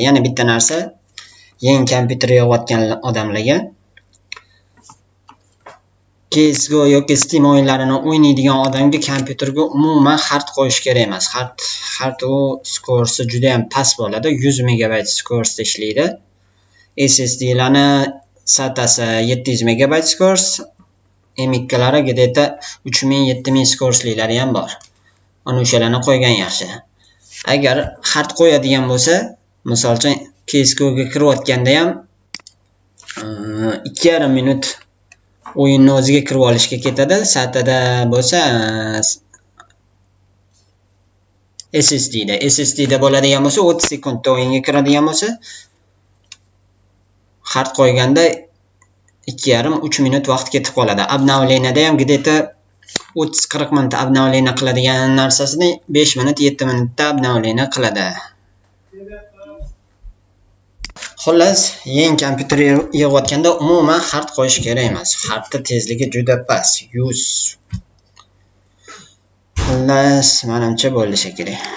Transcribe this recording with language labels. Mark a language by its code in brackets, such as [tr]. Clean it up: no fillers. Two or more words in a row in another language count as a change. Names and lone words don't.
[uz] Yana bitta narsa, yangi kompyuter yig'ayotgan odamlarga CS:GO yoki Steam o'yinlarini o'ynaydigan odamga kompyuterga umuman hard qo'yish kerak emas. Hard u skorosi juda ham past bo'ladi. 100 megabayt skorosda ishlaydi. SSD'larni SATAsi 700 megabayt skoros, M2'lari [ru] где-то [uz] 3000-7000 skorosliklari ham bor. Ana o'shalarni qo'ygan yaxshi. Agar hard qo'yadigan bo'lsa, misol uchun CS:GO ga kirayotganda ham 2,5 minut o'yinni o'ziga kirib olishga ketadi. SATAda bo'lsa SSD'da bo'ladigan bo'lsa 30 sekundda o'yinga kiradigan bo'lsa Hard qo'yganda 2,5-3 minut vaqt ketib qoladi. Обновленияda ham [ru] где-то [uz] 30-40 minut обновление qiladigan narsasini 5 minut 7 minutda обновление qiladi. Xullas, yangi kompyuter yig'ayotganda umuman hard qo'yish kerak emas. Hardning tezligi juda past, 100. Xullas, menimcha bo'ldi shekilli.